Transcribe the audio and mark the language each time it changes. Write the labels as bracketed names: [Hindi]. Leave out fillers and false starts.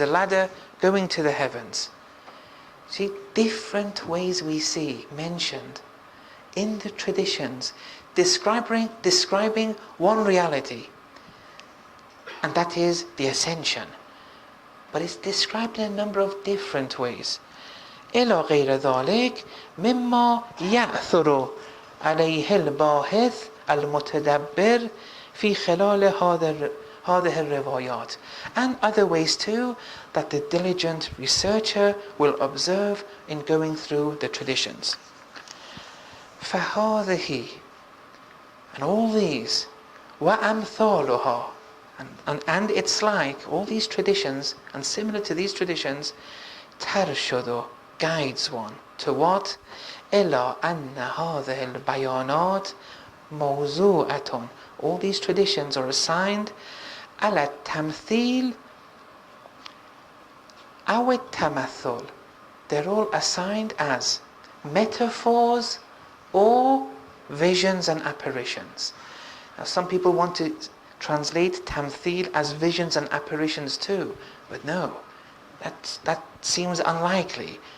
[English] There's a ladder going to the heavens. See, different ways we see mentioned in the traditions describing one reality, and that is the ascension. But it's described in a number of different ways. [Arabic] إلى غير ذلك مما يأثر عليه الباحث المتدبر في خلال هذه الروايات. [English] And other ways too that the diligent researcher will observe in going through the traditions. [Arabic] فهذه, [English] and all these, [Arabic] وأمثالها, [English] and it's like all these traditions, and similar to these traditions, [Arabic] ترشد, [English] guides one to what? [Arabic] إلى أن هذه البيانات موضوعة. [English] All these traditions are assigned [Arabic] على التمثيل أو التمثل. [English] They're all assigned as metaphors or visions and apparitions. Now, some people want to translate tamthil as visions and apparitions too, but no, that seems unlikely.